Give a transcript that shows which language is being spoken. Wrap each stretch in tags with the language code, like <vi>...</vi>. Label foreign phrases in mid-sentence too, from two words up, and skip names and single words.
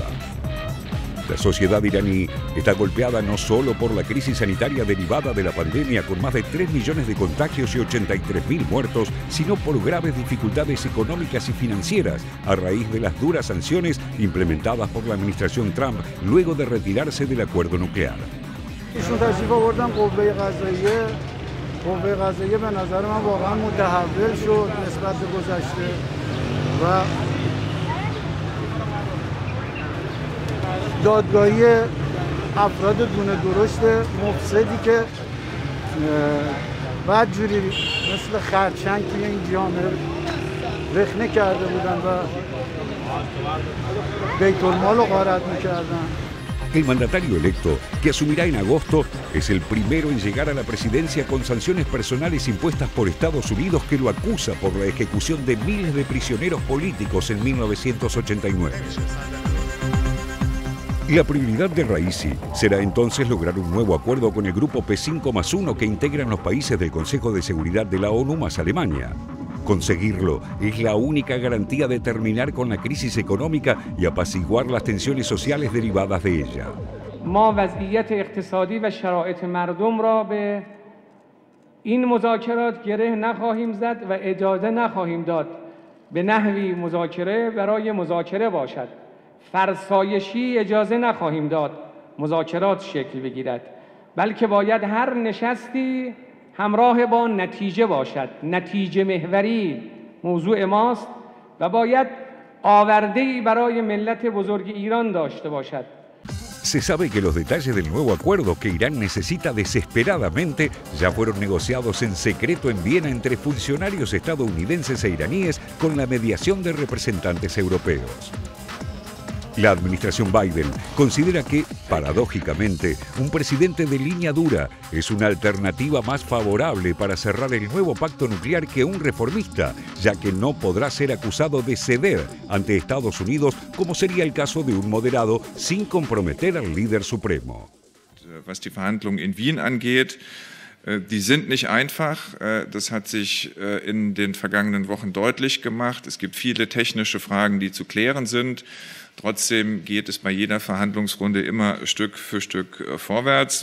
<es>La sociedad iraní está golpeada no solo por la crisis sanitaria derivada de la pandemia con más de 3 millones de contagios y 83.000 muertos, sino por graves dificultades económicas y financieras a raíz de las duras sanciones implementadas por la administración Trump luego de retirarse del acuerdo nuclear.</es> <fa>دادگاهی افراد دونه درشت مفسدی که بعد جوری مثل خرچنگ توی این جامعه رخنه کرده بودن و بیت المال رو غارت میکردن.</fa> <es>El mandatario electo, que asumirá en agosto, es el primero en llegar a la presidencia con sanciones personales impuestas por Estados Unidos que lo acusa por la ejecución de miles de prisioneros políticos en 1989. La prioridad de Raisi será entonces lograr un nuevo acuerdo con el grupo P5+1 que integran los países del Consejo de Seguridad de la ONU más Alemania. Conseguirlo es la única garantía de terminar con la crisis económica y apaciguar las tensiones sociales derivadas de ella.</es> <fa>ما وضعیت اقتصادی و شرایط مردم را به این مذاکرات گره نخواهیم زد و اجازه نخواهیم داد به نحوی مذاکره برای مذاکره باشد. فرسایشی اجازه نخواهیم داد مذاکرات شکل بگیرد بلکه باید هر نشستی همراه با نتیجه باشد. نتیجه محوری موضوع ماست و باید آورده‌ای برای ملت بزرگ ایران داشته باشد.</fa> <es>Se sabe que los detalles del nuevo acuerdo que Irán necesita desesperadamente ya fueron negociados en secreto en Viena entre funcionarios estadounidenses e iraníes con la mediación de representantes europeos. La administración Biden considera que, paradójicamente, un presidente de línea dura es una alternativa más favorable para cerrar el nuevo pacto nuclear que un reformista, ya que no podrá ser acusado de ceder ante Estados Unidos, como sería el caso de un moderado, sin comprometer al líder supremo.</es> <de>Was die Verhandlungen in Wien angeht, die sind nicht einfach. Das hat sich in den vergangenen Wochen deutlich gemacht. Es gibt viele technische Fragen, die zu klären sind. Trotzdem geht es bei jeder Verhandlungsrunde immer Stück für Stück vorwärts.</de>